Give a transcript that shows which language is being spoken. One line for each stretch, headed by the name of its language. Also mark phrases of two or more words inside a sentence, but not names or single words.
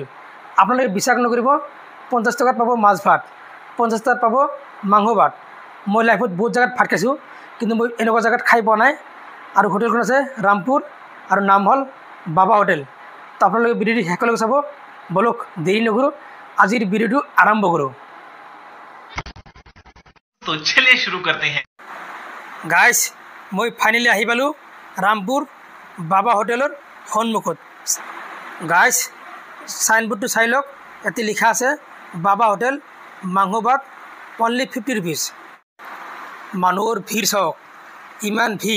Assamese: আপোনালোকে বিশ্বাস নকৰিব, 50 টকাত পাব মাছ ভাত, 50 টকাত পাব মাংস ভাত। মই লাইফত বহুত জেগাত ভাত খাইছোঁ, কিন্তু মই এনেকুৱা জেগাত খাই পোৱা নাই। আৰু হোটেলখন আছে ৰামপুৰ আৰু নাম হ'ল বাবা হোটেল। তো আপোনালোকে ভিডিঅ'টো শেষলৈকে চাব। বলক দেৰি নকৰোঁ, আজিৰ ভিডিঅ'টো আৰম্ভ কৰোঁ।
Hindi: तो चलिए शुरू करते हैं।
Assamese: গাইজ, মই ফাইনেলি আহি পালোঁ ৰামপুৰ বাবা হোটেলৰ সন্মুখত। গাইজ, চাইনবোৰ্ডটো চাই লওক, ইয়াতে লিখা আছে বাবা হোটেল, মাংস ভাত অনলি 50 ৰুপিজ। মানুহৰ ভিৰ চাওক, ইমান ভিৰ।